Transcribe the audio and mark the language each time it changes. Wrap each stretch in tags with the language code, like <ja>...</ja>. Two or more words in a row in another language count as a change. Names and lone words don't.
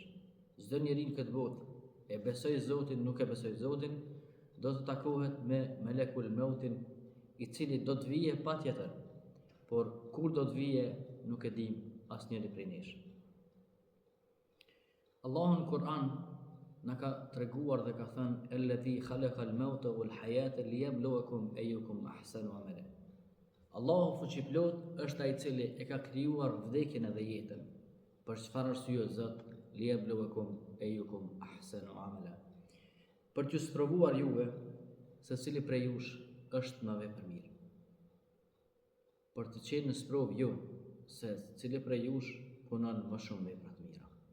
<sq>Çdo njeri në këtë botë e besoj Zotin, nuk e besoj Zotin, do të takohet me melekul mautin, i cili do të vijë patjetër, por kur do të vijë nuk e dim asnjëri prej nesh. Allahu në Kur'an na ka treguar dhe ka thënë:</sq> <ar>"الذي خلق الموت والحياة ليبلوكم أيكم أحسن عملا."</ar> <sq>Allahu fuqiplot është ai i cili e ka krijuar vdekjen edhe jetën. Për çfarë arsye Zot?</sq> <ar>ليبلوكم أيكم أحسن عملا.</ar> <sq>Për t'ju sprovuar juve se cili prej jush është më vepër mirë. Për të qenë në sprovë ju se cili prej jush punon më shumë vepra të mira.</sq>